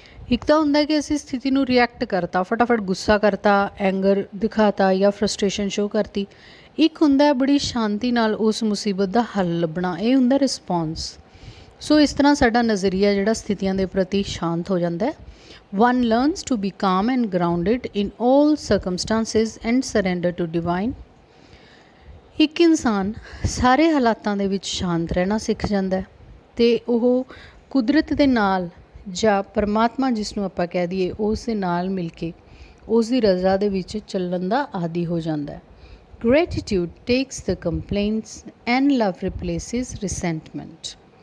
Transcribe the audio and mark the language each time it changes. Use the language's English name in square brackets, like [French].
[Punjabi] ਇੱਕ ਤਾਂ ਹੁੰਦਾ ਕਿ ਅਸੀਂ ਸਥਿਤੀ ਨੂੰ ਰਿਐਕਟ ਕਰਤਾ, ਫਟਾਫਟ ਗੁੱਸਾ ਕਰਤਾ, ਐਂਗਰ ਦਿਖਾਤਾ ਜਾਂ ਫਰਸਟ੍ਰੇਸ਼ਨ ਸ਼ੋਅ ਕਰਤੀ। ਇੱਕ ਹੁੰਦਾ ਬੜੀ ਸ਼ਾਂਤੀ ਨਾਲ ਉਸ ਮੁਸੀਬਤ ਦਾ ਹੱਲ ਲੱਭਣਾ, ਇਹ ਹੁੰਦਾ ਰਿਸਪੌਂਸ। ਸੋ ਇਸ ਤਰ੍ਹਾਂ ਸਾਡਾ ਨਜ਼ਰੀਆ ਜਿਹੜਾ ਸਥਿਤੀਆਂ ਦੇ ਪ੍ਰਤੀ ਸ਼ਾਂਤ ਹੋ ਜਾਂਦਾ। [English] One learns to be calm and grounded in all circumstances and surrender to divine. [Punjabi] ਇੱਕ ਇਨਸਾਨ ਸਾਰੇ ਹਾਲਾਤਾਂ ਦੇ ਵਿੱਚ ਸ਼ਾਂਤ ਰਹਿਣਾ ਸਿੱਖ ਜਾਂਦਾ ਅਤੇ ਉਹ ਕੁਦਰਤ ਦੇ ਨਾਲ ਜਾਂ ਪਰਮਾਤਮਾ ਜਿਸ ਨੂੰ ਆਪਾਂ ਕਹਿ ਦਈਏ ਉਸ ਦੇ ਨਾਲ ਮਿਲ ਕੇ ਉਸ ਦੀ ਰਜ਼ਾ ਦੇ ਵਿੱਚ ਚੱਲਣ ਦਾ ਆਦੀ ਹੋ ਜਾਂਦਾ। [English] Gratitude takes the complaints and love replaces resentment.